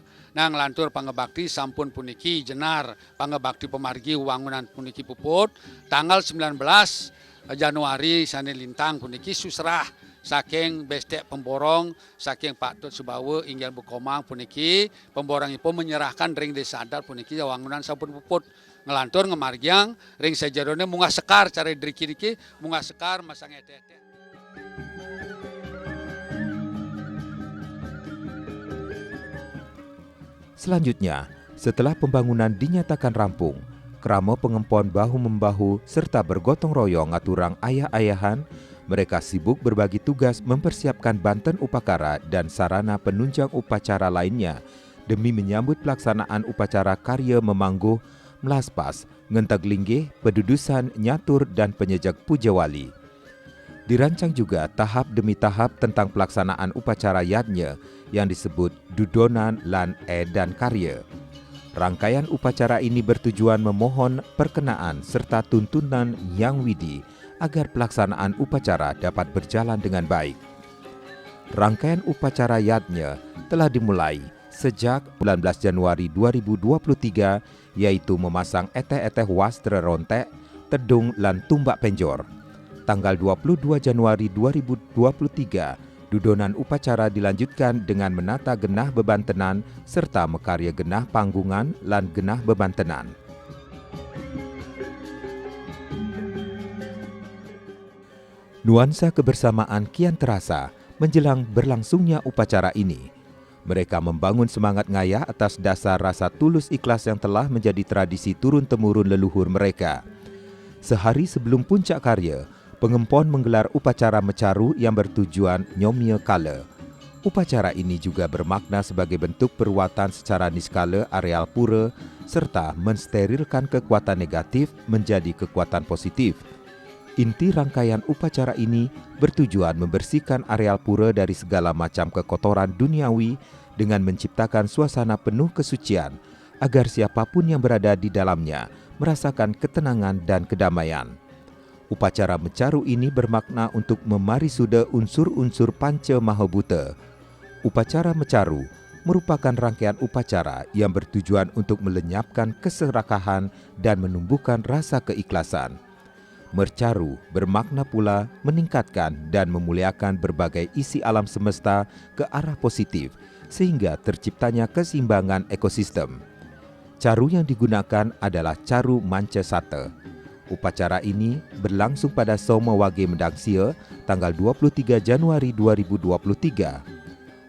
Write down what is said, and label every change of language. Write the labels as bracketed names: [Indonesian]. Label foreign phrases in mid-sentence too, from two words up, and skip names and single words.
[Balinese] Nang lantur pangebakti sampun puniki jenar pangebakti pemargi wangunan puniki puput tanggal 19 Januari sane lintang puniki susrah saking bestek pemborong saking Pak Tut Subawa inggil Bukomang puniki pemborongipun menyerahkan ring desa adat puniki wangunan sampun puput ngelantur ngemargiang ring sejarone munggah sekar cara driki-driki munggah sekar masang ete-ete. [Indonesian] Selanjutnya, setelah pembangunan dinyatakan rampung, krama pengempon bahu-membahu serta bergotong royong [Balinese] aturang ayah-ayahan, [Indonesian] mereka sibuk berbagi tugas mempersiapkan banten upakara dan sarana penunjang upacara lainnya demi menyambut pelaksanaan upacara karya memangguh, melaspas, ngentag linggih, pedudusan, nyatur, dan penyejak puja wali. Dirancang juga tahap demi tahap tentang pelaksanaan upacara yadnya yang disebut dudonan, lan, dan karya. Rangkaian upacara ini bertujuan memohon perkenaan serta tuntunan yang widi agar pelaksanaan upacara dapat berjalan dengan baik. Rangkaian upacara yadnya telah dimulai sejak 19 Januari 2023, yaitu memasang eteh-eteh wastra rontek, tedung, lan tumbak penjor. Tanggal 22 Januari 2023, dudonan upacara dilanjutkan dengan menata genah bebantenan serta [Balinese] mekarya genah panggungan lan genah bebantenan. [Indonesian] Nuansa kebersamaan kian terasa menjelang berlangsungnya upacara ini. Mereka membangun semangat ngayah atas dasar rasa tulus ikhlas yang telah menjadi tradisi turun-temurun leluhur mereka. Sehari sebelum puncak karya, pengempon menggelar upacara mecaru yang bertujuan nyomya kala. Upacara ini juga bermakna sebagai bentuk perwatan secara niskala areal pura serta mensterilkan kekuatan negatif menjadi kekuatan positif. Inti rangkaian upacara ini bertujuan membersihkan areal pura dari segala macam kekotoran duniawi dengan menciptakan suasana penuh kesucian agar siapapun yang berada di dalamnya merasakan ketenangan dan kedamaian. Upacara mecaru ini bermakna untuk memarisuda unsur-unsur panca mahabuta. Upacara mecaru merupakan rangkaian upacara yang bertujuan untuk melenyapkan keserakahan dan menumbuhkan rasa keikhlasan. Mercaru bermakna pula meningkatkan dan memuliakan berbagai isi alam semesta ke arah positif sehingga terciptanya keseimbangan ekosistem. Caru yang digunakan adalah caru manca sata. Upacara ini berlangsung pada Soma Wage Mendangsia tanggal 23 Januari 2023.